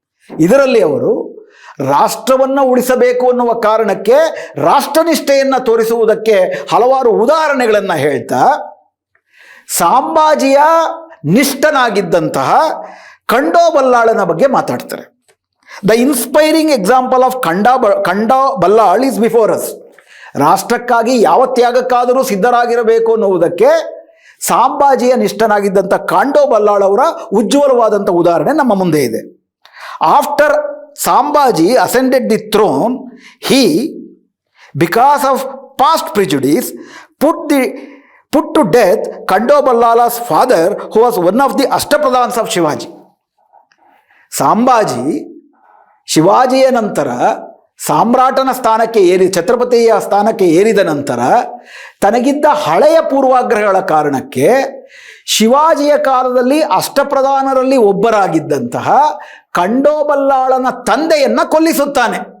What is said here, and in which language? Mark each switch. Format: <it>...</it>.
<kn>ಇದರಲ್ಲಿ ಅವರು ರಾಷ್ಟ್ರವನ್ನು ಉಳಿಸಬೇಕು ಅನ್ನುವ ಕಾರಣಕ್ಕೆ ರಾಷ್ಟ್ರನಿಷ್ಠೆಯನ್ನು ತೋರಿಸುವುದಕ್ಕೆ ಹಲವಾರು ಉದಾಹರಣೆಗಳನ್ನು ಹೇಳ್ತಾ ಸಾಂಬಾಜಿಯ ನಿಷ್ಠನಾಗಿದ್ದಂತಹ ಖಂಡೋಬಲ್ಲಾಳನ ಬಗ್ಗೆ ಮಾತಾಡ್ತಾರೆ.</kn> <en>The inspiring example of Khandoballal is before us.</en> <kn>ರಾಷ್ಟ್ರಕ್ಕಾಗಿ ಯಾವ ತ್ಯಾಗಕ್ಕಾದರೂ ಸಿದ್ಧರಾಗಿರಬೇಕು ಅನ್ನುವುದಕ್ಕೆ ಸಾಂಬಾಜಿಯ ನಿಷ್ಠನಾಗಿದ್ದಂಥ ಖಂಡೋಬಲ್ಲಾಳ್ ಅವರ ಉಜ್ವಲವಾದಂಥ ಉದಾಹರಣೆ ನಮ್ಮ ಮುಂದೆ ಇದೆ.</kn> <en>After Sambhaji ascended the throne, he, because of past prejudice, put to death Khandoballala's father, who was one of the Ashtapradhans of Shivaji.</en> <kn>Sambhaji ಶಿವಾಜಿಯ ನಂತರ ಸಾಮ್ರಾಟನ ಸ್ಥಾನಕ್ಕೆ ಛತ್ರಪತಿಯ ಸ್ಥಾನಕ್ಕೆ ಏರಿದ ನಂತರ ತನಗಿದ್ದ ಹಳೆಯ ಪೂರ್ವಾಗ್ರಹಗಳ ಕಾರಣಕ್ಕೆ ಶಿವಾಜಿಯ ಕಾಲದಲ್ಲಿ ಅಷ್ಟಪ್ರಧಾನರಲ್ಲಿ ಒಬ್ಬರಾಗಿದ್ದಂತಹ ಖಂಡೋಬಲ್ಲಾಳನ ತಂದೆಯನ್ನ ಕೊಲ್ಲಿಸುತ್ತಾನೆ.</kn>